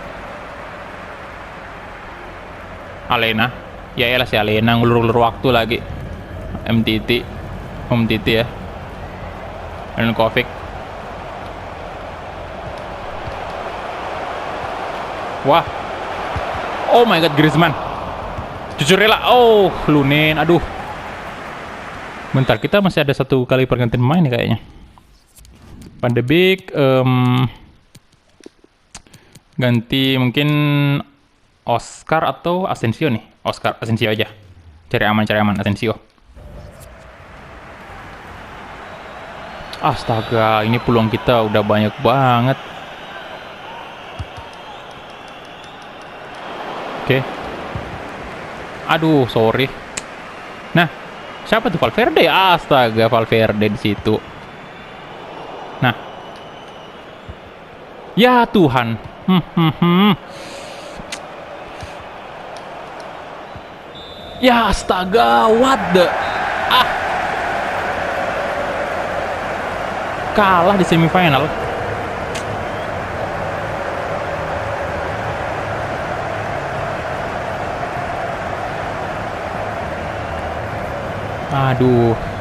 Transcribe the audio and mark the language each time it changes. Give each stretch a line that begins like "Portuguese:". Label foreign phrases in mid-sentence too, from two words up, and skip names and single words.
Indonesian: Alena. Ya elah si Alena ngulur-ngulur waktu lagi. MTT ya. Kovic. Wah.
English: Oh my god,
Indonesian: Griezmann. Cucurella. Oh, Lunin. Aduh. Bentar, kita masih ada satu kali pergantian pemain nih kayaknya. Van de Beek, ganti mungkin Oscar atau Asensio nih. Oscar, Asensio aja. Cari aman Asensio. Astaga, ini peluang kita udah banyak banget. Oke. Aduh, sorry. Nah, siapa tuh? Valverde? Astaga, Valverde di situ. Nah. Ya Tuhan. Ya astaga,
English: what the...
Indonesian: Kalah di semifinal. Aduh.